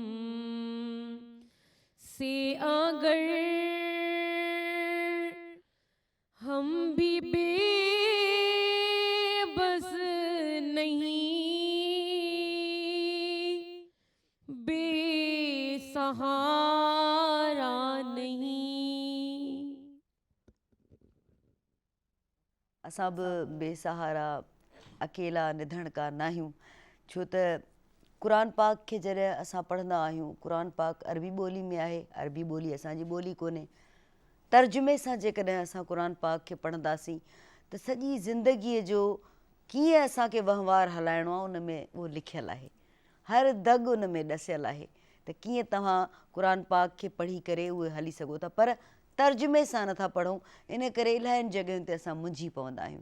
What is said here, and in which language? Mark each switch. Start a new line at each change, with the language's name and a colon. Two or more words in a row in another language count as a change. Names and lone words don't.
Hindi: से अगर हम भी बेबस नहीं, बेसहारा नहीं।
Sindhi: असां बि बेसहारा अकेला निधन का नाहियूं, छो त क़ुरान पाक खे जॾहिं असां पढ़ंदा आहियूं, क़ुरान पाक अरबी ॿोली में आहे, अरबी ॿोली असांजी ॿोली कोन्हे, तर्जुमे सां जेकॾहिं असां क़ुरान पाक खे पढ़ंदासीं त सॼी ज़िंदगीअ जो कीअं असांखे वहिंवार हलाइणो आहे उन में उहो लिखियलु आहे, हर दग उन में ॾसियलु आहे त कीअं तव्हां क़ुरान पाक खे पढ़ी करे उहे हली सघो था, पर तर्जुमे सां नथा पढ़ूं, इन करे इलाहियुनि जॻहियुनि ते असां मुंझी पवंदा आहियूं।